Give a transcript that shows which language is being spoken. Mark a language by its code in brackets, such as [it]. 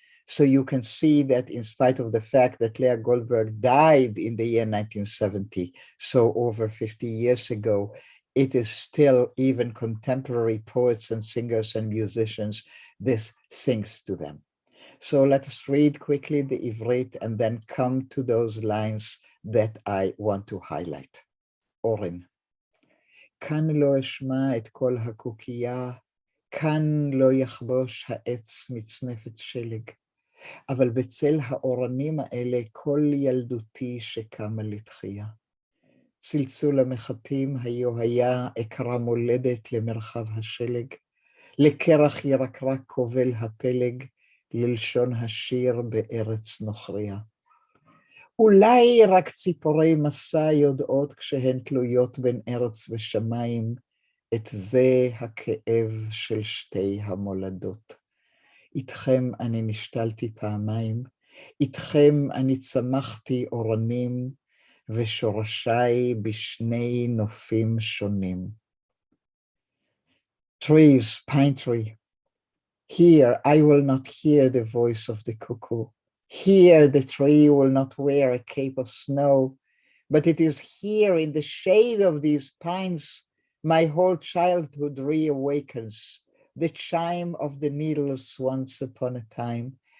[en] So you can see that in spite of the fact that Leah Goldberg died in the year 1970, so over 50 years ago, it is still even contemporary poets and singers and musicians, this sings to them. So let us read quickly the Ivrit and then come to those lines that I want to highlight. Oren. [he] כאן לא אשמע את כל הקוקייה, כאן לא יחבוש העץ מצנפת שלג, אבל בצל האורנים האלה כל ילדותי שקמה לתחייה. צלצול המחטים היה אקרא מולדת למרחב השלג, לקרח ירקרק כובל הפלג, ללשון השיר בארץ נוכריה. אולי רק ציפורי מסע יודעות כשהן תלויות בין ארץ ושמיים, את זה הכאב של שתי המולדות. איתכם אני נשתלתי פעמיים, איתכם אני צמחתי אורנים, ושורשיי בשני נופים שונים. [en] Trees, pine tree. Here I will not hear the voice of the cuckoo. Here the tree will not wear a cape of snow, but it is here in the shade of these pines my whole childhood reawakens, the chime of the needles once upon a time.